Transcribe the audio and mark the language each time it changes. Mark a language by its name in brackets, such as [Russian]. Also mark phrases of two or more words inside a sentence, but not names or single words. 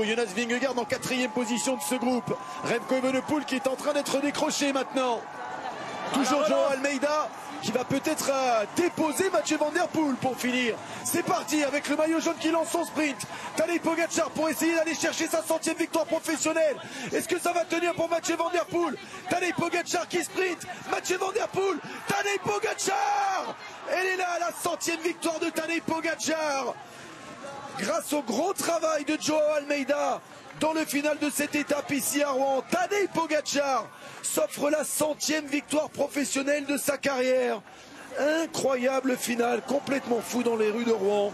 [French] Jonas Vingegaard en 4e position de ce groupe. Remco Evenepoel qui est en train d'être décroché maintenant. Toujours Joao Almeida qui va peut-être déposer Mathieu Van Der Poel pour finir. C'est parti avec le maillot jaune qui lance son sprint. Tadej Pogacar pour essayer d'aller chercher sa 100e victoire professionnelle. Est-ce que ça va tenir pour Mathieu Van Der Poel? Tadej Pogacar qui sprint. Mathieu Van Der Poel. Tadej Pogacar. Elle est là, la 100e victoire de Tadej Pogacar. Grâce au gros travail de Joao Almeida dans le final de cette étape ici à Rouen, Tadej Pogacar s'offre la 100e victoire professionnelle de sa carrière. Incroyable finale, complètement fou dans les rues de Rouen.